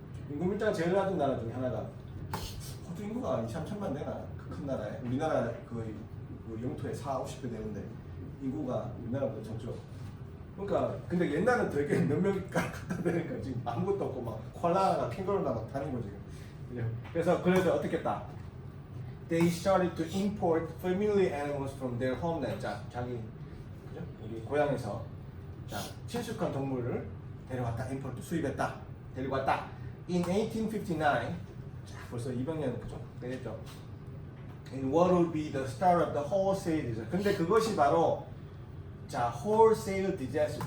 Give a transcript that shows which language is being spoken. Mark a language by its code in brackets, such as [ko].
[ko] 인구 밀도가 제일 낮은 나라 중에 하나가 호주 인구가 2, 3천만 되나 그 큰 나라에. 우리나라 거의 그 영토의 4, 50배 되는데 인구가 우리나라보다 적죠. 그러니까 근데 옛날은 되게 몇 명이 갖다 대니까 지금 아무것도 없고 막 콜라나 캥거루나 막 다니고 지금. 그래서 어떻게 했다? [en] They started to import familiar animals from their homeland. [ko] 자, 자기 그죠? 우리 고향에서 자 친숙한 동물을 데려왔다. import 수입했다. 데리고 왔다. [en] In 1859, [ko] 자 벌써 200년 그죠? 되겠죠. [en] In what would be the start of the wholesale disaster. [ko] 근데 그것이 바로 자 [en] wholesale disaster.